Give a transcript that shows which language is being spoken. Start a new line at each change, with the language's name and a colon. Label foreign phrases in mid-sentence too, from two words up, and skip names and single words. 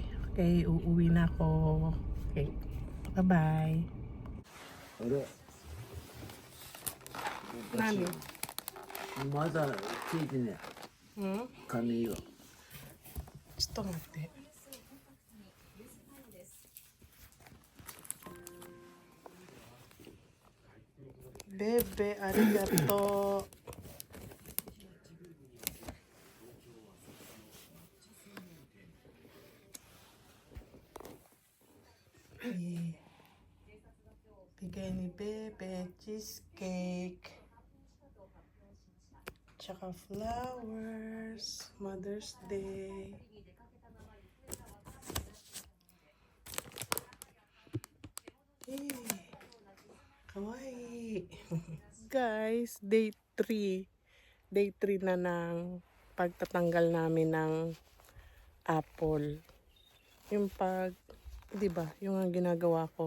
Filipino: Okay, uuwi na ako. Okay, bye-bye.
Japanese: あれ Nani? まだついてね Hmm? 髪が
Filipino: Gusto natin. Bebe, arigato. Eh, bigay ni Bebe, cheesecake. Tsaka flowers, Mother's Day. Eh, kawaii.
English: Guys, day 3.
Filipino: Day 3 na ng pagtatanggal namin ng apple. Yung pag, 'di ba? Yung ang ginagawa ko.